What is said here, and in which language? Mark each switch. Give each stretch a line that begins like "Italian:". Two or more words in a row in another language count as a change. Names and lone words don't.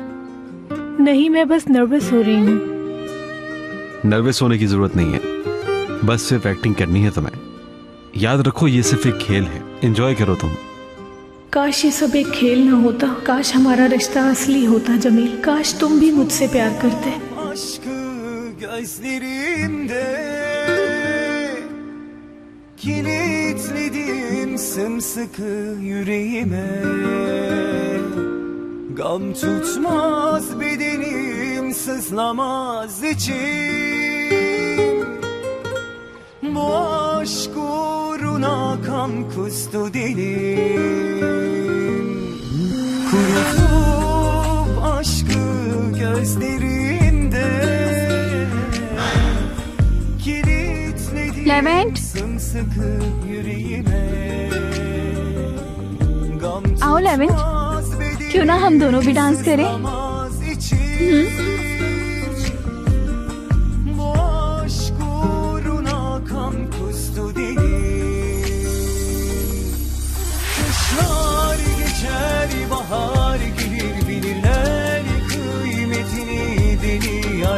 Hindi: नहीं, मैं बस नर्वस हो रही हूँ। नर्वस होने की जरूरत नहीं है, बस सिर्फ एक्टिंग करनी है तुम्हें। याद रखो, ये सिर्फ एक खेल है, एंजॉय करो तुम। काश ये सब एक खेल ना होता, काश हमारा रिश्ता असली होता जमील। काश तुम भी मुझसे प्यार करते।
Turkish: Gözlerimde kilitledim sımsıkı yüreğime. Gam tutmaz bedenim, sızlamaz içim. Bu aşk uğruna kan kustu dilim. Kurutup aşkı gözlerimde kilitledim Levent, sımsıkı yüreğime. Gam
Hindi: आओ लेवेंट, क्यों ना हम दोनों भी डांस करें?
Turkish: Bu aşk uğruna kan kustu dilim. Kışlar geçer, bahar gelir, bilirler kıymetini deli yar.